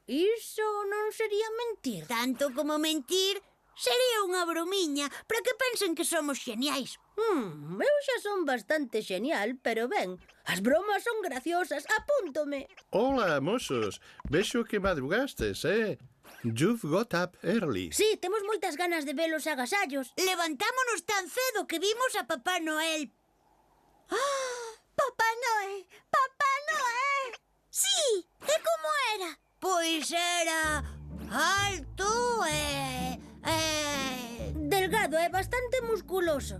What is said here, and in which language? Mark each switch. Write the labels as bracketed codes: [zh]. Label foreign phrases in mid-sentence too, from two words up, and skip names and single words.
[gl] Iso non sería mentir. Tanto como mentir, sería unha bromiña para que pensen que somos xeniais. Eu xa son bastante xenial, pero ben, as bromas son graciosas, apúntome. Hola, mozos. Vexo que madrugastes, [en] You've got up early. [gl] Sí, temos moitas ganas de ver os agasallos. Levantámonos tan cedo que vimos a Papá Noel. Papá Noel, Papá Noel. Sí, e como era? Pois era alto delgado e bastante musculoso.